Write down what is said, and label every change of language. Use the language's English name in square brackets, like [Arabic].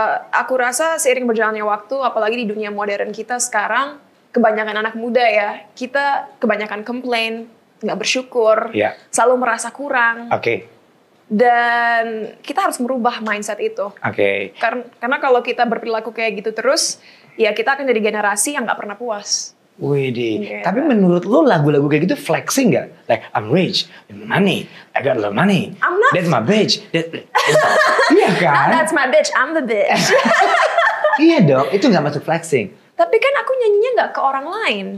[Indonesian] Aku rasa seiring berjalannya waktu, apalagi di dunia modern kita sekarang, kebanyakan anak muda ya, kita kebanyakan komplain, nggak bersyukur, [English] Yeah. [Indonesian] selalu merasa kurang. Oke. Dan kita harus merubah mindset itu. Oke. Karena kalau kita berperilaku kayak gitu terus, ya kita akan jadi generasi yang nggak pernah puas. Widih. Tapi menurut lu lagu-lagu kayak gitu flexing gak? [English] Like, I'm rich, money, I got a lot of money. I'm not- That's my bitch. [Indonesian] Iya kan? [English] That's my bitch, I'm the bitch. [Indonesian] Iya dong, itu gak masuk flexing. Tapi kan aku nyanyinya nggak ke orang lain.